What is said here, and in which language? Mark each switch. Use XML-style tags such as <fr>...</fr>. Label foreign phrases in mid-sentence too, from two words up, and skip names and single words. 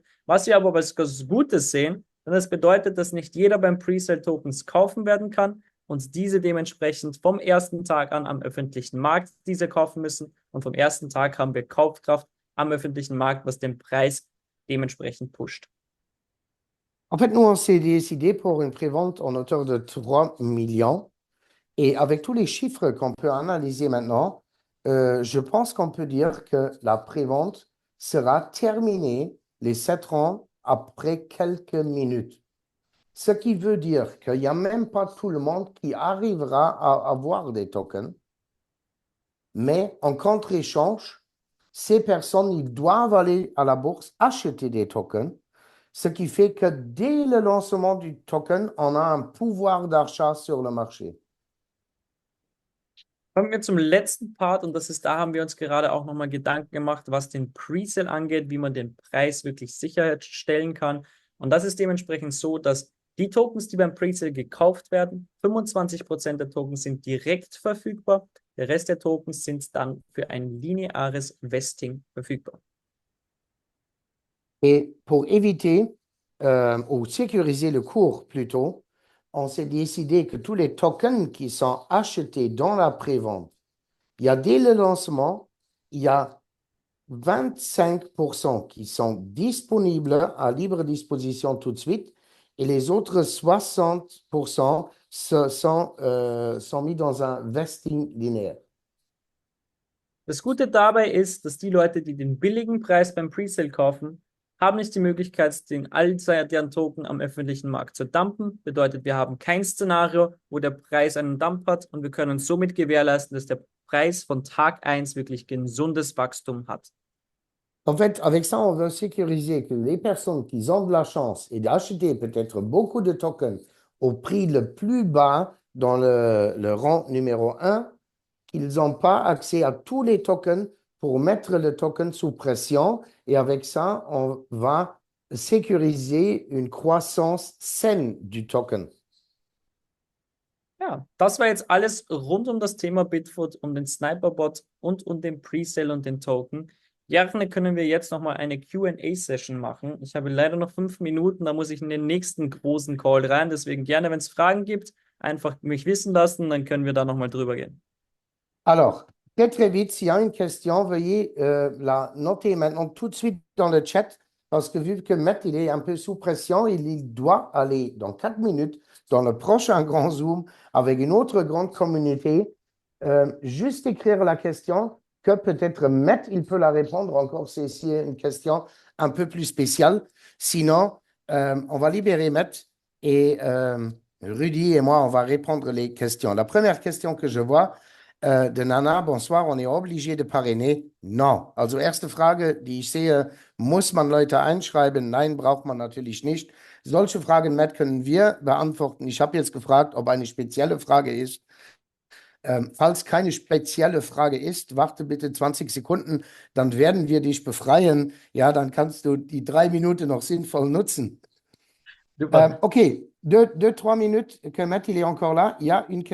<de>Was wir aber als Gutes sehen, denn das bedeutet, dass nicht jeder beim Presale Tokens kaufen werden kann und diese dementsprechend vom ersten Tag an am öffentlichen Markt diese kaufen müssen und vom ersten Tag haben wir Kaufkraft am öffentlichen Markt, was den Preis dementsprechend pusht.</de> <fr>En fait, nous, on s'est décidé pour une prévente en hauteur de 3 millions. Et avec tous les chiffres qu'on peut analyser maintenant, je pense qu'on peut dire que la prévente sera terminée les 7 ans après quelques minutes. Ce qui veut dire qu'il n'y a même pas tout le monde qui arrivera à avoir des tokens. Mais en contre-échange, ces personnes, ils doivent aller à la bourse acheter des tokens. Ce qui fait que dès le lancement du token, on a un pouvoir d'achat sur le marché.</fr> <de>Kommen wir zum letzten Part und das ist, da haben wir uns gerade auch nochmal Gedanken gemacht, was den Presale angeht, wie man den Preis wirklich sicherstellen kann. Und das ist dementsprechend so, dass die Tokens, die beim Presale gekauft werden, 25% der Tokens sind direkt verfügbar. Der Rest der Tokens sind dann für ein lineares Vesting verfügbar.</de> <fr>Et pour éviter ou sécuriser le cours plutôt, on s'est décidé que tous les tokens qui sont achetés dans la prévente, il y a dès le lancement, il y a 25% qui sont disponibles à libre disposition tout de suite et les autres 60% sont mis dans un vesting linéaire.</fr> <de>Das Gute dabei ist, dass die Leute, die den billigen Preis beim Presale kaufen, haben nicht die Möglichkeit, deren Token am öffentlichen Markt zu dumpen. Bedeutet, wir haben kein Szenario, wo der Preis einen Dump hat und wir können somit gewährleisten, dass der Preis von Tag 1 wirklich gesundes Wachstum hat.</de> <fr>En fait, avec ça, on veut sécuriser que les personnes qui ont de la chance et d'acheter peut-être beaucoup de tokens au prix le plus bas dans le rang numéro 1, qu'ils n'ont pas accès à tous les tokens pour mettre le token sous pression. Et avec ça, on va sécuriser une croissance saine du token.</fr> <de>Ja, das war jetzt alles rund um das Thema Bitfoot, um den Sniperbot und um den Presale und den Token. Gerne können wir jetzt nochmal eine Q&A-Session machen. Ich habe leider noch 5 Minuten, da muss ich in den nächsten großen Call rein. Deswegen gerne, wenn es Fragen gibt, einfach mich wissen lassen, dann können wir da nochmal drüber gehen.</de> <fr>Alors, très vite, s'il y a une question, veuillez la noter maintenant tout de suite dans le chat, parce que vu que Matt, il est un peu sous pression, il doit aller dans 4 minutes dans le prochain grand Zoom avec une autre grande communauté. Juste écrire la question, que peut-être Matt, il peut la répondre encore, c'est une question un peu plus spéciale. Sinon, on va libérer Matt et Rudy et moi, on va répondre les questions. La première question que je vois, de Nana, bonsoir, on est obligé de parrainer? Non.</fr> <de>Also erste Frage, die ich sehe, muss man Leute einschreiben? Nein, braucht man natürlich nicht. Solche Fragen, Matt, können wir beantworten. Ich habe jetzt gefragt, ob eine spezielle Frage ist. Falls keine spezielle Frage ist, warte bitte 20 Sekunden, dann werden wir dich befreien. Ja, dann kannst du die 3 Minuten noch sinnvoll nutzen. Super.</de> <fr>OK, 2-3 minutes que Matt, il est encore là. Il y a une question.</fr>